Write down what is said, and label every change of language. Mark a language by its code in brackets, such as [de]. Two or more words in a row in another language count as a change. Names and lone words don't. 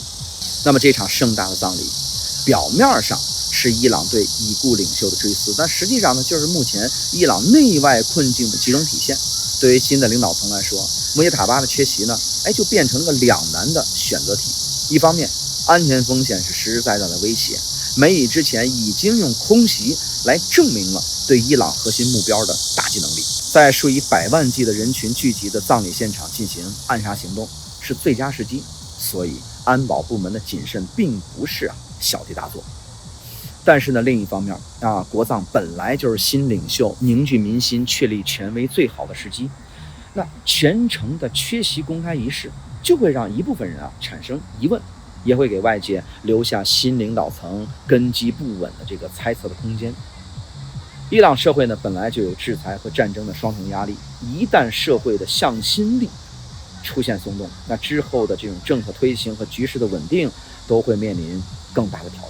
[zh] 那麼這場盛大的葬禮，表面上是伊朗對已故領袖的追思，但實際上呢就是目前伊朗內外困境的集中體現。對於新的領導層來說，穆杰塔巴的缺席呢就變成了個兩難的選擇題。一方面，安全風險是實實在在的威脅， 美以之前已經用空袭來證明了对伊朗核心目標的打擊能力。在数以百万計的人群聚集的葬禮現场进行暗杀行动是最佳时机，所以安保部门的谨慎并不是小题大做。但是呢，另一方面国葬本来就是新领袖凝聚民心、确立权威最好的时机。那全程的缺席公開儀式，就會讓一部分人產生疑問，也會給外界留下新領導層根基不穩的這個猜測的空間。伊朗社會呢，本來就有制裁和戰爭的雙重壓力，一旦社會的向心力出現鬆動，那之後的這種政策推行和局勢的穩定都會面臨更大的挑戰。